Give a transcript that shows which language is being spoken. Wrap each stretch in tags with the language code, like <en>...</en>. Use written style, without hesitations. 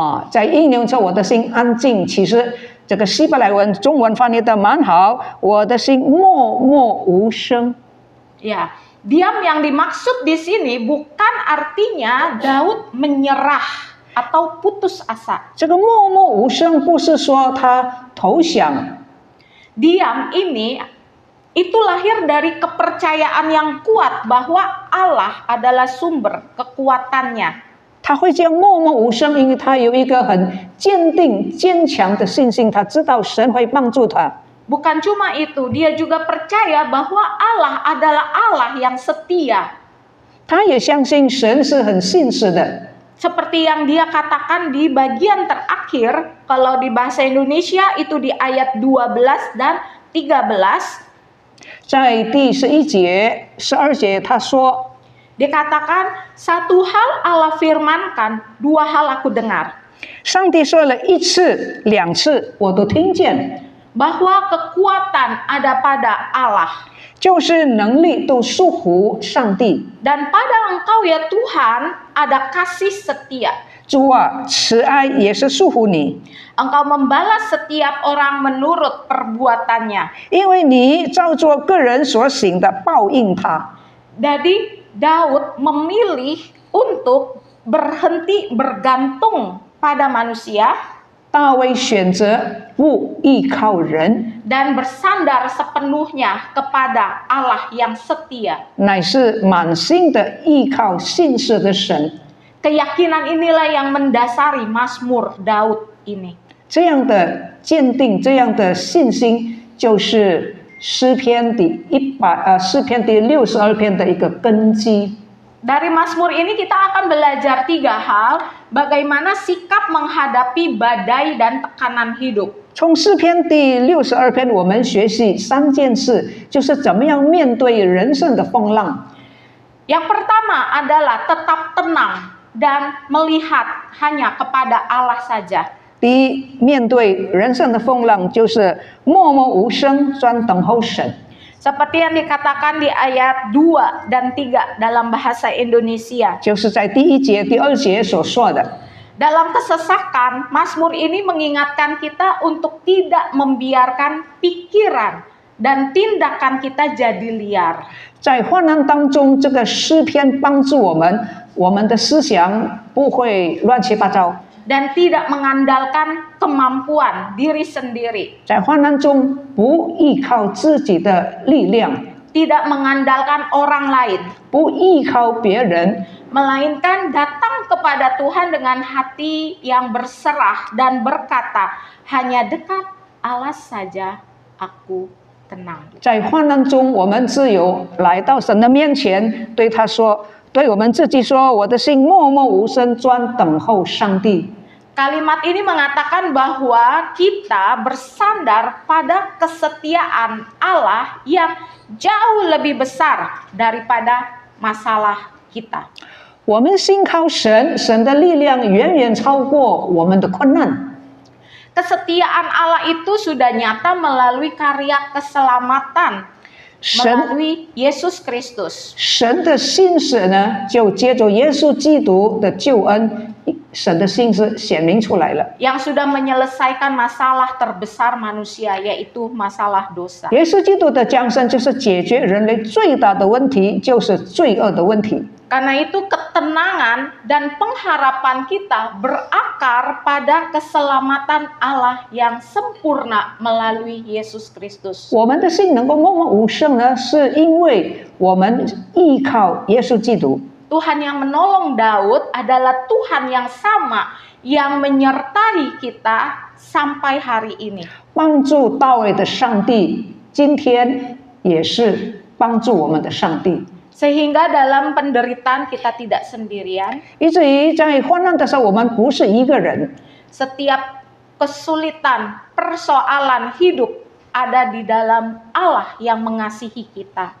<zh>在英文说我的心安静，其实这个希伯来文中文翻译的蛮好，我的心默默无声。</zh> <id>Ya, diam yang dimaksud di sini bukan artinya Daud menyerah atau putus asa.</id> <zh>这个默默无声不是说他投降。</zh> <id>Diam ini itu lahir dari kepercayaan yang kuat bahwa Allah adalah sumber kekuatannya.</id> <zh>他会这样默默无声，因为他有一个很坚定、坚强的信心，他知道神会帮助他。</zh> <id>Bukan cuma itu, dia juga percaya bahwa Allah adalah Allah yang setia.</id> <zh>他也相信神是很信实的。</zh> <id>Seperti yang dia katakan di bagian terakhir, kalau di bahasa Indonesia itu di ayat 12 dan 13.</id> <zh>在第11节、12节，他说。</zh> <id>Dikatakan satu hal Allah firmankan, dua hal aku dengar.</id> <zh>上帝说了一次、两次，我都听见。</zh> <id>Bahwa kekuatan ada pada Allah.</id> <zh>就是能力都属乎上帝。</zh> <id>Dan pada engkau ya Tuhan ada kasih setia.</id> <zh>主啊，慈爱也是属乎你。</zh> <id>Engkau membalas setiap orang menurut perbuatannya.</id> <zh>因为你照着个人所行的报应他。</zh> <id>Jadi Daud memilih untuk berhenti bergantung pada manusia.</id> <zh>大卫选择不依靠人，</zh> <id>dan bersandar sepenuhnya kepada Allah yang setia.</id> <zh>乃是满心的依靠信实的神。</zh> <id>Keyakinan inilah yang mendasari Mazmur Daud ini.</id> <zh>这样的坚定，这样的信心，就是诗篇第62篇的一个根基。</zh> <id>Dari Mazmur ini kita akan belajar 3 hal, bagaimana sikap menghadapi badai dan tekanan hidup.</id> <zh>从诗篇第62篇，我们学习3件事，就是怎么样面对人生的风浪。</zh> <id>Yang pertama adalah tetap tenang dan melihat hanya kepada Allah saja.</id> <zh>第一，面对人生的风浪，就是默默无声，专等候神。</zh> <id>Seperti yang dikatakan di ayat 2 dan 3 dalam bahasa Indonesia.</id> <zh>就是在第1节、第2节所说的。</zh> <id>Dalam kesesakan, Mazmur ini mengingatkan kita untuk tidak membiarkan pikiran dan tindakan kita jadi liar.</id> <zh>在患难当中，这个诗篇帮助我们，我们的思想不会乱七八糟。</zh> <id>Dan tidak mengandalkan kemampuan diri sendiri.</id> <zh>在患难中，不依靠自己的力量，</zh> <id>Tidak mengandalkan orang lain.</id> <zh>不依靠别人，</zh> <id>Melainkan datang kepada Tuhan dengan hati yang berserah dan berkata, hanya dekat Allah saja aku tenang.</id> <zh>在患难中，我们只有来到神的面前，对他说，对我们自己说：“我的心默默无声，专等候上帝。”</zh> <id>Kalimat ini mengatakan bahwa kita bersandar pada kesetiaan Allah yang jauh lebih besar daripada masalah kita.</id> <zh>我们信靠神，神的力量远远超过我们的困难。</zh> <id>Kesetiaan Allah itu sudah nyata melalui karya keselamatan</id> <zh>神</zh> <id>melalui Yesus Kristus.</id> <zh>神的信使呢，就借着耶稣基督的救恩，神的信使显明出来了。</zh> <id>Yang sudah menyelesaikan masalah terbesar manusia, yaitu masalah dosa.</id> <zh>耶稣基督的降生就是解决人类最大的问题，就是罪恶的问题。</zh> <id>Karena itu ketenangan dan pengharapan kita berakar pada keselamatan Allah yang sempurna melalui Yesus Kristus.</id> <zh>我们的心能够默默无声呢，是因为我们依靠耶稣基督。</zh> <id>Tuhan yang menolong Daud adalah Tuhan yang sama yang menyertai kita sampai hari ini.</id> <zh>帮助大卫的上帝，今天也是帮助我们的上帝。</zh> <id>Sehingga dalam penderitaan kita tidak sendirian.</id> <zh>以至于在患难的时候，我们不是一个人。</zh> <id>Setiap kesulitan, persoalan hidup ada di dalam Allah yang mengasihi kita.</id>